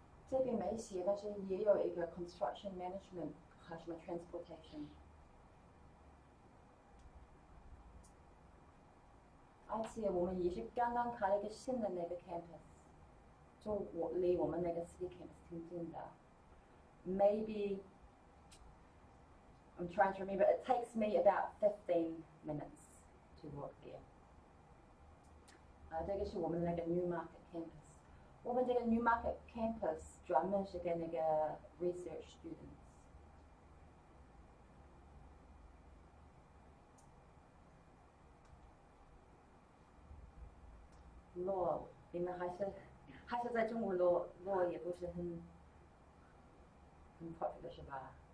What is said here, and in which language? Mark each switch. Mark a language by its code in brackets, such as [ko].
[zh] 这边没写，但是也有一个 [en] construction management [zh] 和什么 transportation。而且我们也是刚刚开了一个新的那个 campus， 就离我们那个 city campus 挺近的。 [en] Maybe I'm trying to remember. It takes me about 15 minutes to walk there. [zh] 这个是我们那个 Newmarket campus。我们这个 Newmarket campus 专门是给那个 [en] research students。 [zh] law， 你们还是在中国 law 也不是很 popular 是吧？